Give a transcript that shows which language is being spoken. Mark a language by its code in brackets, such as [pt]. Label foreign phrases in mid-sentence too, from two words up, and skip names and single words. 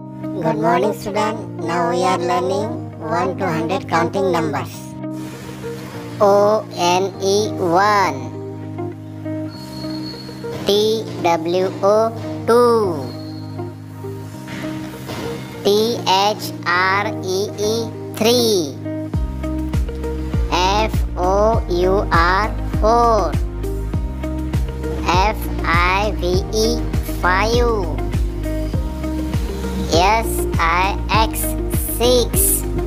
[en] Good morning, student. Now we are learning 1 to 100 counting numbers. O-N-E 1, T-W-O 2, T-H-R-E-E 3, F-O-U-R 4, F-I-V-E 5, S-I-X 6,